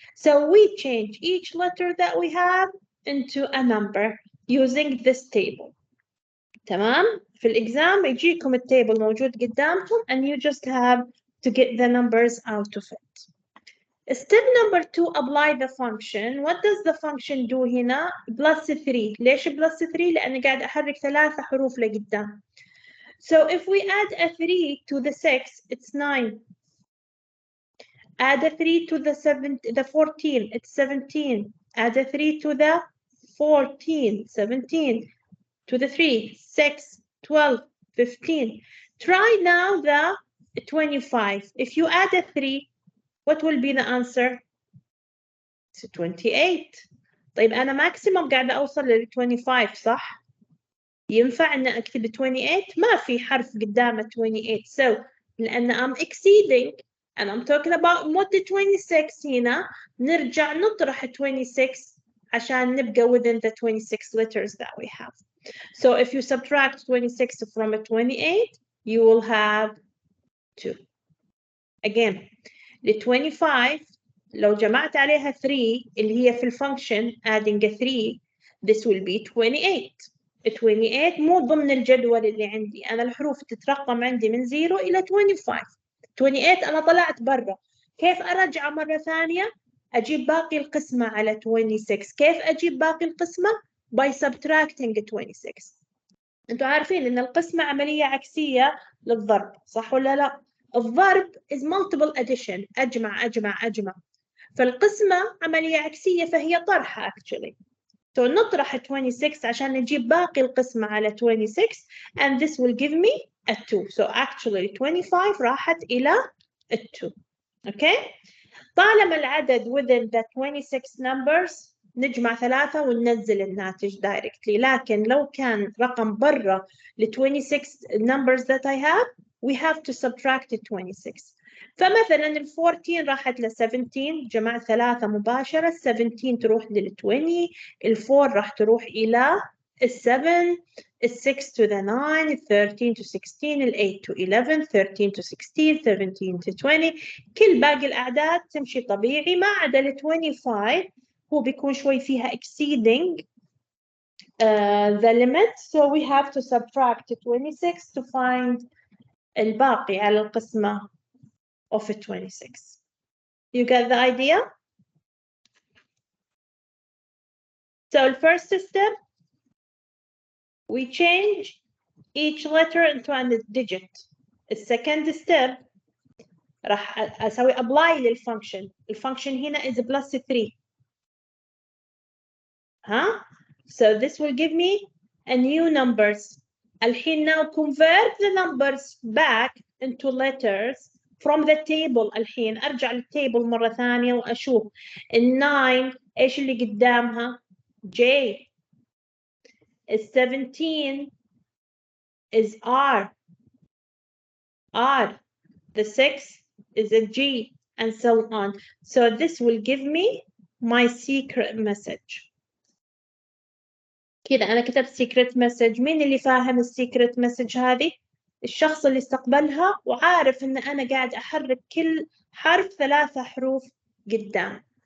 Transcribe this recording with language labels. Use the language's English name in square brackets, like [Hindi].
[English] So we change each letter that we have into a number using this table. [Arabic] تمام؟ في الإكزام يجيكم التable موجود قدامكم [English] and you just have to get the numbers out of it. Step number 2, apply the function. What does the function do [Arabic] هنا؟ [English] plus 3. [Arabic] ليش [English] plus 3؟ [Arabic] لأني قاعد أحرك 3 حروف لقدام. [English] So if we add a 3 to the 6, it's 9. Add a 3 to the 14, it's 17. Add a 3 to the 14, 17. To the 3, 6, 12, 15. Try now the 25. If you add a 3, what will be the answer? It's 28. [Arabic] طيب أنا maximum قاعدة أوصل لل 25 صح؟ ينفع أن أكتب 28؟ ما في حرف قدامه 28. [English] So [Arabic] لأن [English] I'm exceeding and I'm talking about mod 26 [Arabic] هنا نرجع نطرح 26 عشان نبقى [English] within the 26 letters that we have. So if you subtract 26 from a 28, you will have 2. Again, the 25 [Arabic] لو جمعت عليها 3 اللي هي في الفانكشن [English] adding a 3, this will be 28. [Arabic] 28 مو ضمن الجدول اللي عندي، أنا الحروف تترقم عندي من 0 إلى 25. 28 أنا طلعت برا. كيف أرجع مرة ثانية؟ أجيب باقي القسمة على 26. كيف أجيب باقي القسمة؟ [English] by subtracting 26. [Arabic] أنتوا عارفين إن القسمة عملية عكسية للضرب، صح ولا لا؟ الضرب [English] is multiple addition، [Arabic] أجمع أجمع أجمع. فالقسمة عملية عكسية فهي طرحة actually. So نطرح 26 عشان نجيب باقي القسمة على 26 [English] and this will give me a 2. So actually 25 [Arabic] راحت إلى [English] 2. Okay? [Arabic] طالما العدد [English] within the 26 numbers [Arabic] نجمع 3 وننزل الناتج directly. لكن لو كان رقم برا ل 26 [English] numbers that I have, we have to subtract 26. [Arabic] فمثلا ال 14 راحت ل 17 جمع 3 مباشرة، 17 تروح لل 20، ال 4 راح تروح إلى ال 7، ال 6 [English] to the 9، [Arabic] ال 13 to 16، ال 8 [English] to 11، 13 to 16، 17 to 20. [Arabic] كل باقي الأعداد تمشي طبيعي ما عدا ال 25 هو بيكون شوي فيها [English] exceeding the limit. So we have to subtract 26 to find [Arabic] الباقي على القسمة [English] of 26. You get the idea? So the first step, we change each letter into a digit. The second step, [Arabic] راح أسوي [English] apply للfunction. الfunction هنا is plus 3. So this will give me a new numbers. [Arabic] الحين [English] now convert the numbers back into letters from the table. [Arabic] الحين أرجع للتable مرة ثانية وأشوف ال 9 إيش اللي قدامها؟ J. [English] ال 17 is R. The 6 is a G, and so on. So this will give me my secret message. [Arabic] كده أنا كتبت [English] secret message. [Arabic] مين اللي فاهم السيكرت مسج هذه؟ الشخص اللي استقبلها وعارف إن أنا قاعد أحرك كل حرف 3 حروف قدام.